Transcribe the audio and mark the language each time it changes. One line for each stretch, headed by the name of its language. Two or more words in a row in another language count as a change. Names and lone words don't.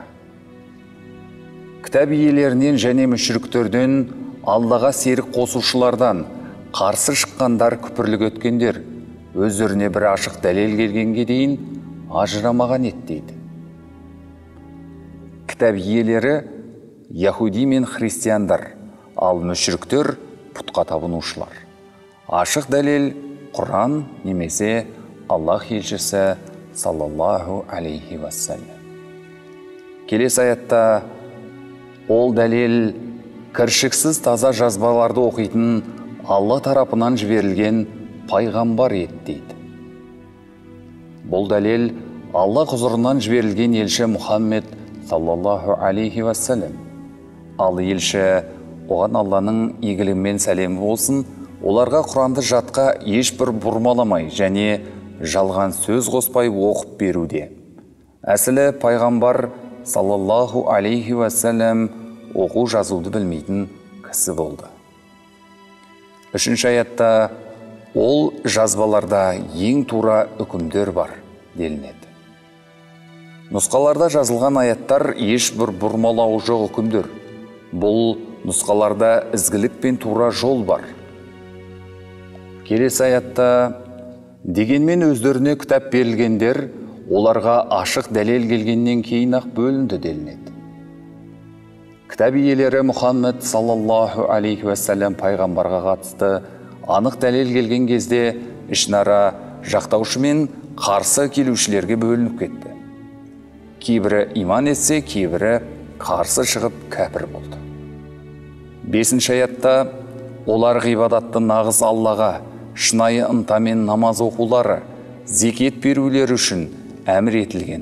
Kazakh: Кітап иелерінен және мүшриктерден, Аллаға серік қосушылардан, қарсы шыққандар, күпірлік өткендер, өздеріне бір ашық дәлел келгенге дейін ажырамаған еді дейді. Кітап иелері яхуди мен христиандар, ал мүшриктер пұтқа табынушылар. Ашық дәлел Құран немесе Аллах елшісі
Arabic: صلى الله عليه وسلم.
Kazakh: Келесі аятта ол дәлел кіршіксіз таза жазбаларды оқитын Алла тарапынан жіберілген пайғамбар еді дейді. Бұл дәлел Алла құзырынан жіберілген елші Мұхаммед
Arabic: صلى الله عليه وسلم.
Kazakh: Ал елші оған Алланың игілігімен сәлемі болсын, оларға Құранды жатқа ешбір бұрмаламай және жалған сөз қоспай оқып беруде. Әсілі пайғамбар
Arabic: صلى الله عليه وسلم
Kazakh: оқу жазуды білмейтін кісі болды. Үшінші аятта ол жазбаларда ең тура үкімдер бар делінеді. Нұсқаларда жазылған аяттар ешбір бұрмалауы жоқ үкімдер. Бұл нұсқаларда ізгілік пен тура жол бар. Келесі аятта дегенмен өздеріне кітап берілгендер оларға ашық дәлел келгеннен кейін ақ бөлінді делінеді. Кітап иелері Мұхаммед
Arabic: صلى الله عليه وسلم
Kazakh: пайғамбарға қатысты анық дәлел келген кезде ішінара жақтаушы мен қарсы келушілерге бөлініп кетті. Кейбірі иман етсе, кейбірі қарсы шығып кәпір болды. 5-ші аятта олар ғибадатты нағыз Аллаға, шынайы ынтамен намаз оқулары, зекет берулері үшін әмір етілген.